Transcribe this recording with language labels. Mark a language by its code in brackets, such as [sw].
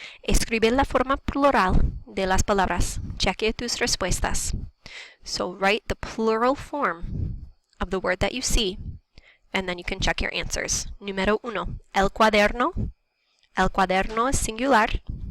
[es] Escribe la forma plural de las palabras. Cheque tus respuestas. [en] So write the plural form of the word that you see, and then you can check your answers. [es] Número 1. El cuaderno. El cuaderno es singular.